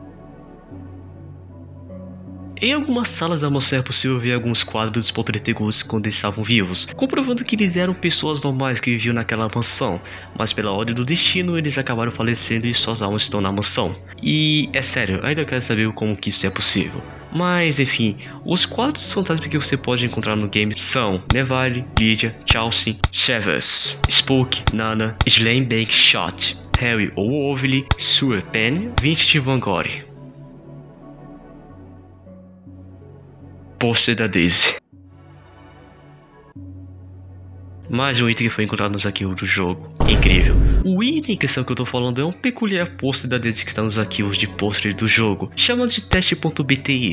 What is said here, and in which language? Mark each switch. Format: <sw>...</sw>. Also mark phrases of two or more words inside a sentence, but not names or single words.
<pt>Em algumas salas da mansão é possível ver alguns quadros dos poltergeists quando eles estavam vivos, comprovando que eles eram pessoas normais que viviam naquela mansão, mas pela ordem do destino eles acabaram falecendo e suas almas estão na mansão. E é sério, ainda quero saber como que isso é possível. Mas enfim, os quadros dos fantasmas que você pode encontrar no game são Neville, Lydia, Chelsea, Shevers, Spook, Nana, Slane Bank Shot, Harry O'Ovely, Sue Penn, Vincent Van Gogh. Pôster da Daisy. Mais um item que foi encontrado nos arquivos do jogo. Incrível. O item em questão que eu tô falando é um peculiar pôster da Daisy que está nos arquivos de pôster do jogo, chamado de teste.bti.</pt>